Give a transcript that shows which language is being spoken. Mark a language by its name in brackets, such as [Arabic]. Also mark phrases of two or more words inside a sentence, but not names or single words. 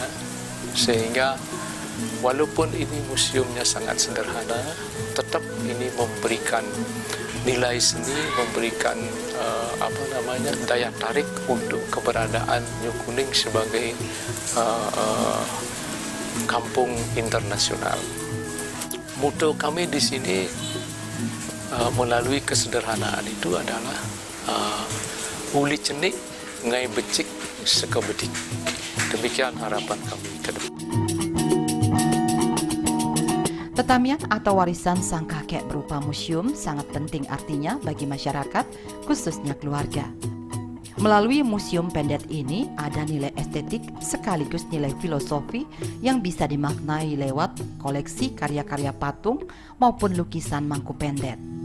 [Indonesian] Sehingga walaupun ini museumnya sangat sederhana, tetap ini memberikan nilai seni, memberikan daya tarik untuk keberadaan New Kuning sebagai kampung internasional. Moto kami di sini melalui kesederhanaan itu adalah [Balinese] uli cenik ngai becik sekebedik. [Indonesian] Demikian harapan kami ke depan. Tetamian atau warisan sang kakek berupa museum sangat penting artinya bagi masyarakat, khususnya keluarga. Melalui Museum Pendet ini ada nilai estetik sekaligus nilai filosofi yang bisa dimaknai lewat koleksi karya-karya patung maupun lukisan Mangku Pendet.